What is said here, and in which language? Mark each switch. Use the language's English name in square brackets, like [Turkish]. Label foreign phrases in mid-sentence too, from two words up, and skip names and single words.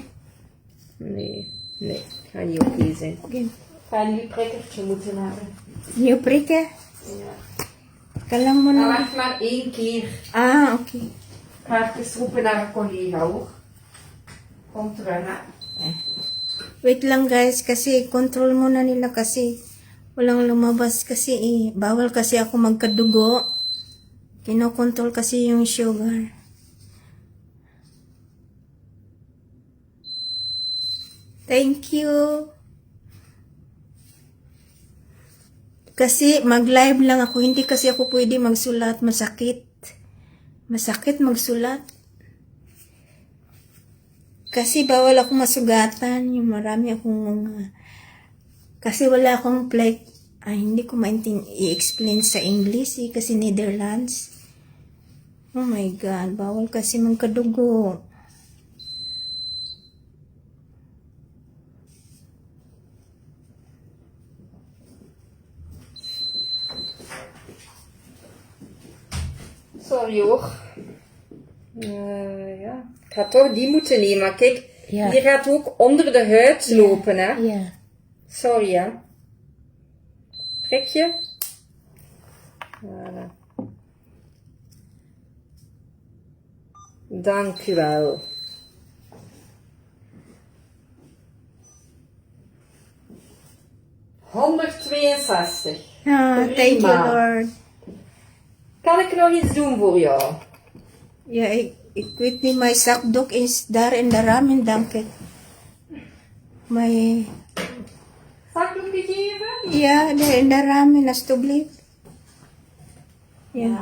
[Dutch] Nee, het gaat niet oké zijn. Oké. Ik ga een nieuw prikkertje moeten hebben. Nieuw prikken? Ja. [Filipino] Kalang mo [Dutch] Maar [Filipino] na. [Dutch] wacht maar 1 keer. Ah, oké. Ik ga even roepen naar een collega hoor. Kom terug hè. [Filipino] Wait lang guys, kasi control muna nila kasi walang lumabas kasi bawal kasi ako magkadugo. Kinokontrol kasi yung sugar. Thank you. Kasi mag-live lang ako, hindi kasi ako pwede magsulat, masakit. Masakit magsulat. Kasi bawal ako masugatan, yung marami akong mga... Kasi wala akong plate, hindi ko i-explain sa English kasi Netherlands. Oh my God, bawal kasi magkadugo. [Dutch] Sorry hoor. Ja. Ik ga toch die moeten nemen. Kijk, Ja. die gaat ook onder de huid lopen hè. Ja. Sorry hè. Prik je? Voilà. Dank u wel. $162. [English] Thank you, [Dutch] Prima. [English] Lord. [Dutch] Kan ik nog iets doen voor jou? Ja, ik weet niet, mijn zakdoek is daar in de ramen, dank je. Mijn, Zakdoek gegeven? ja, daar in de ramen, alsjeblieft. Ja.